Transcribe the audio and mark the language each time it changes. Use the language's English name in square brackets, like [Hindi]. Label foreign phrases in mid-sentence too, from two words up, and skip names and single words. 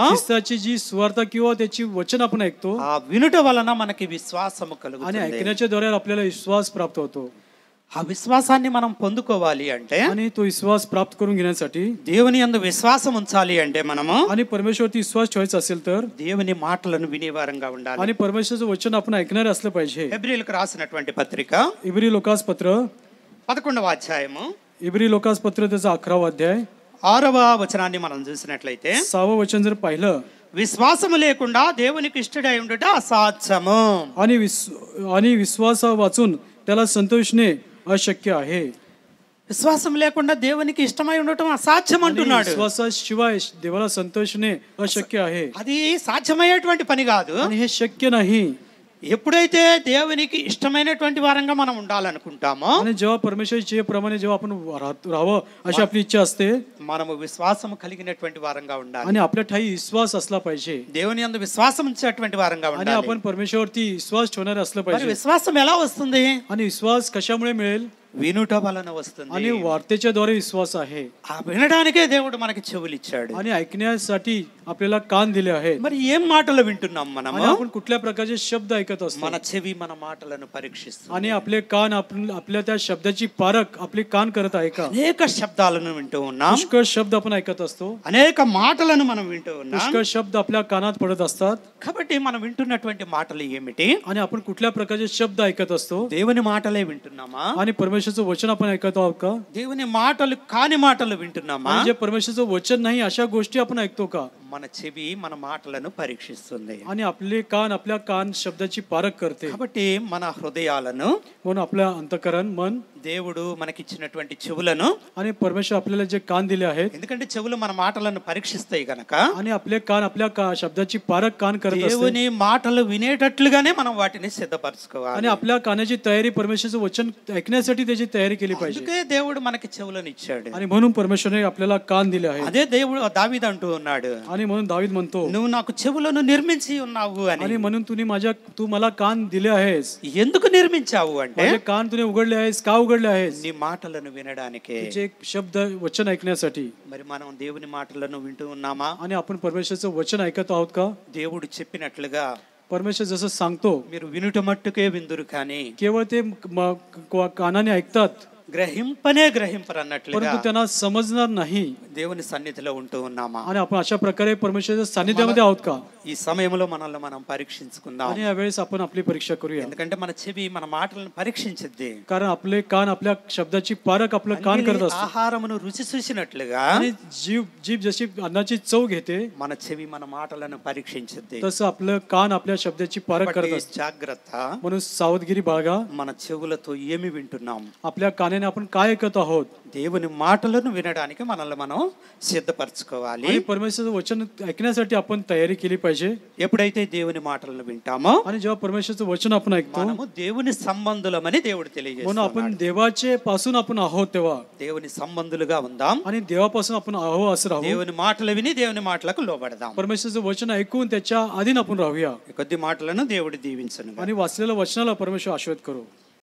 [Marathi] ख्रिस्ताची जी सुवार्ता किंवा त्याची वचन आपण ऐकतो [Telugu] ఆ వినుట వలన మనకి విశ్వాసము [Marathi] आणि [Telugu] కలుగుతుంది. [Marathi] ऐकण्याच्या द्वारे आपल्याला विश्वास प्राप्त होतो. [Telugu] ఆ విశ్వాసాన్ని మనం పొందుకోవాలి అంటే [Marathi] आणि तो विश्वास प्राप्त करून घेण्यासाठी [Telugu] దేవుని యందు విశ్వాసం ఉంచాలి అంటే మనము [Marathi] आणि परमेश्वरती विश्वास ठेवायचा असेल तर [Telugu] దేవుని మాటలను వినేవారంగా ఉండాలి. [Marathi] आणि परमेश्वराचं वचन आपण ऐकणारे असलं पाहिजे. [Telugu] హెబ్రీయులకు రాసినటువంటి పత్రిక [Marathi] इब्री लोकास पत्र [Telugu] 11వ అధ్యాయము [Marathi] इब्री लोकास पत्र त्याचा 11वा अध्याय [Telugu] 6వ వచనాన్ని మనం చూసినట్లయితే [Marathi] 6वं वचन जर पाहिलं [Telugu] విశ్వాసము లేకుండా దేవునికి ఇష్టడై ఉండుట అసాధ్యము. [Marathi] आणि विश्वास वाचून त्याला संतोषणे अशक्य आहे. [Telugu] విశ్వాసం లేకుండా దేవునికి ఇష్టమై ఉండటం అసాధ్యం అంటున్నాడు. [Marathi] विश्वासाशिवाय देवाला संतोषणे अशक्य आहे. [Telugu] అది సాధ్యమయ్యేటువంటి పని కాదు. [Marathi] आणि हे शक्य नाही. [Telugu] ఎప్పుడైతే దేవునికి ఇష్టమైనటువంటి వారంగా మనం ఉండాలనుకుంటామో [Marathi] आणि जेव्हा परमेश्वर इच्छेप्रमाणे जेव्हा आपण राहावं अशी आपली इच्छा असते [Telugu] మనము విశ్వాసం కలిగినటువంటి వారంగా ఉండాలి. [Marathi] आणि आपल्या ठाई विश्वास असला पाहिजे. [Telugu] దేవుని యందు విశ్వాసం ఉంచేటువంటి వారంగా [Marathi] आणि [Telugu] ఉండాలి. [Marathi] आपण परमेश्वरवरती विश्वास ठेवणारे असलं [Telugu] మరి [Marathi] पाहिजे. [Telugu] విశ్వాసం ఎలా వస్తుంది? [Marathi] आणि विश्वास कशामुळे मिळेल? [Telugu] వినుట వలన వస్తుంది. [Marathi] आणि वार्तेच्या द्वारे विश्वास आहे. [Telugu] ఆ వినడానికే దేవుడు మనకి చెవులు ఇచ్చాడు. [Marathi] आणि ऐकण्यासाठी आपल्याला कान दिले आहेत. [Telugu] మరి ఏం మాటలు వింటున్నాం మనము? [Marathi] आणि आपण कुठल्या प्रकारचे शब्द ऐकत असतो? [Telugu] మన చెవి మన మాటలను పరీక్షిస్తుంది. [Marathi] आणि आपले कान आपल्या त्या शब्दाची पारख आपले कान करत आहे का? [Telugu] అనేక శబ్దాలను వింటూ ఉన్నాం. [Marathi] पुष्कळ शब्द आपण ऐकत असतो. [Telugu] అనేక మాటలను మనం వింటూ ఉన్నాం. [Marathi] पुष्कळ शब्द आपल्या कानात पडत असतात. [Telugu] కాబట్టి మనం వింటున్నటువంటి మాటలు ఏమిటి? [Marathi] आणि आपण कुठल्या प्रकारचे शब्द ऐकत असतो? [Telugu] దేవుని మాటలే వింటున్నామా? [Marathi] आणि परमेश्वराचं वचन आपण ऐकत आहोत का? [Telugu] దేవుని మాటలు కాని మాటలు వింటున్నామా? [Marathi] म्हणजे परमेश्वराचं वचन नाही अशा गोष्टी आपण ऐकतो का? [Telugu] మన చెవి మన మాటలను పరీక్షిస్తుంది. [Marathi] आणि आपले कान आपल्या कान शब्दाची पारख करते. [Telugu] కాబట్టి మన హృదయాలను [Marathi] म्हणून आपल्या अंतःकरण मन [Telugu] దేవుడు మనకిచ్చినటువంటి చెవులను, [Marathi] आणि परमेश्वर आपल्याला जे कान दिले आहेत, [Telugu] ఎందుకంటే చెవులు మన మాటలను పరీక్షిస్తాయి గనక [Marathi] आणि आपले कान आपल्या शब्दाची पारख कान करत असते. [Telugu] దేవుని మాటలు వినేటట్లుగానే మనం వాటిని సిద్ధపరచుకోవాలి. [Marathi] आणि आपल्या कानाची तयारी परमेश्वराचं वचन ऐकण्यासाठी त्याची तयारी केली पाहिजे. [Telugu] అందుకే దేవుడు మనకి చెవులను ఇచ్చాడు. [Marathi] आणि म्हणून परमेश्वराने आपल्याला कान दिले आहेत. [Telugu] అదే దేవుడు దావీదు అంటూ ఉన్నాడు, [Marathi] आणि म्हणून दावीद म्हणतो, [Telugu] నువ్వు నాకు చెవులను నిర్మించి ఉన్నావు అని. [Marathi] आणि म्हणून तू मला कान दिले आहेस. [Telugu] ఎందుకు నిర్మించావు అంటే [Marathi] माझे कान तूने उघडले आहेस. का उघडले आहेस? [Telugu] నీ మాటలను వినడానికే. [Marathi] तुझे शब्द वचन ऐकण्यासाठी. [Telugu] మరి మనం దేవుని మాటలను వింటూ ఉన్నామా? [Marathi] आणि आपण परमेश्वराचं वचन ऐकत आहोत का? [Telugu] దేవుడు చెప్పినట్లుగా [Marathi] परमेश्वर जसं सांगतो [Telugu] మీరు వినుట మట్టుకే విందురు కానీ [Marathi] केवळ ते कानाने ऐकतात, [Telugu] గ్రహింపనే గ్రహింపరు అన్నట్లుగా [Marathi] परंतु त्यांना समजणार नाही. [Telugu] దేవుని సన్నిధిలో ఉంటూ ఉన్నామా? [Marathi] आणि आपण अशा प्रकारे परमेश्वराच्या सानिध्यामध्ये आहोत का? [Telugu] ఈ సమయంలో మనల్ని మనం పరీక్షించుకుందాం. [Marathi] आणि यावेळेस आपण आपली परीक्षा करूया. [Telugu] ఎందుకంటే మన చెవి మన మాటలను పరీక్షించిద్ది. [Marathi] कारण आपले कान आपल्या शब्दाची पारख आपलं कान करत असतो. [Telugu] ఆహారమును రుచి చూసినట్లుగా [Marathi] आणि जीभ जशी अन्नाची चव घेते [Telugu] మన చెవి మన మాటలను పరీక్షించిద్ది. [Marathi] तसं आपलं कान आपल्या शब्दाची पारख करत असतो. [Telugu] జాగ్రత్త. [Marathi] म्हणून सावधगिरी बाळगा. [Telugu] మన చెవులతో ఏమి వింటున్నాం? [Marathi] आपल्या कानाने आपण काय ऐकत आहोत? [Telugu] దేవుని మాటలను వినడానికి మనల్ని మనం సిద్ధపరచుకోవాలి. [Marathi] आणि परमेश्वराचं वचन ऐकण्यासाठी आपण तयारी केली पाहिजे. [Telugu] ఎప్పుడైతే దేవుని మాటలను వింటామో [Marathi] आणि जेव्हा परमेश्वराचं वचन आपण ऐकतो [Telugu] మనము దేవుని సంబంధులమని దేవుడు [Marathi] म्हणून [Telugu] తెలియజేస్తున్నాడు. [Marathi] आपण देवाचे पासून आपण आहोत तेव्हा [Telugu] దేవుని సంబంధులుగా ఉందాం. [Marathi] आणि देवापासून आपण आहो असं राहू. [Telugu] దేవుని మాటలు విని దేవుని మాటలకు లోబడదాం. [Marathi] परमेश्वराचं वचन ऐकून त्याच्या अधीन आपण राहूया. [Telugu] కొద్ది మాటలను దేవుడు దీవించును. [Marathi] आणि वाचलेल्या वचनाला परमेश्वर आशीर्वाद करू.